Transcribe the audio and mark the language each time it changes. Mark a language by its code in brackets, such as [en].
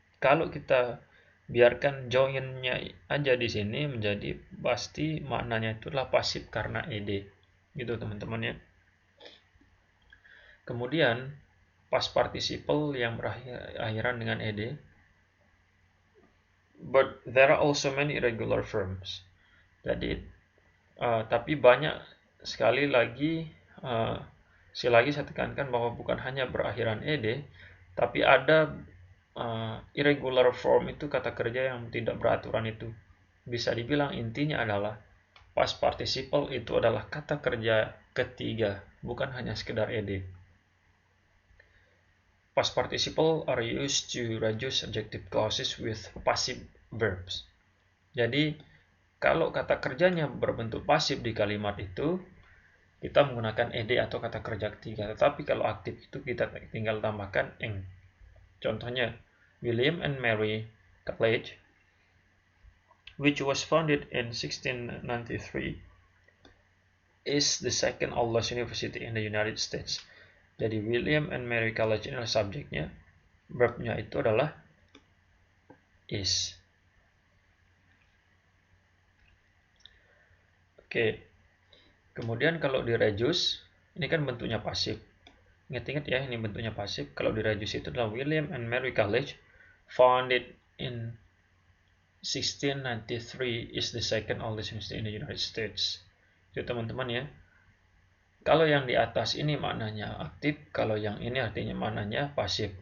[id] Kalau kita biarkan join-nya aja di sini, menjadi pasti maknanya itulah pasif karena ed. Gitu teman-teman ya. Kemudian past participle yang berakhiran dengan ed. [en] But there are also many irregular forms. [id] Jadi tapi banyak sekali lagi saya tekankan bahwa bukan hanya berakhiran ed, tapi ada irregular form itu kata kerja yang tidak beraturan itu. Bisa dibilang intinya adalah past participle itu adalah kata kerja ketiga, bukan hanya sekedar ed. [en] Past participle are used to reduce adjective clauses with passive verbs. [id] Jadi kalau kata kerjanya berbentuk pasif di kalimat itu, kita menggunakan ed atau kata kerja ketiga. Tetapi kalau aktif itu kita tinggal tambahkan ing. [en] Contohnya, William and Mary College, which was founded in 1693, is the second oldest university in the United States. [id] Jadi William and Mary College ini adalah subjeknya, verbnya itu adalah is. Oke. Kemudian kalau di reduce, ini kan bentuknya pasif. Ingat-ingat ya, ini bentuknya pasif. Kalau di reduce itu adalah [en] William and Mary College, founded in 1693, is the second oldest university in the United States. [id] Itu teman-teman ya. Kalau yang di atas ini maknanya aktif, kalau yang ini artinya maknanya pasif.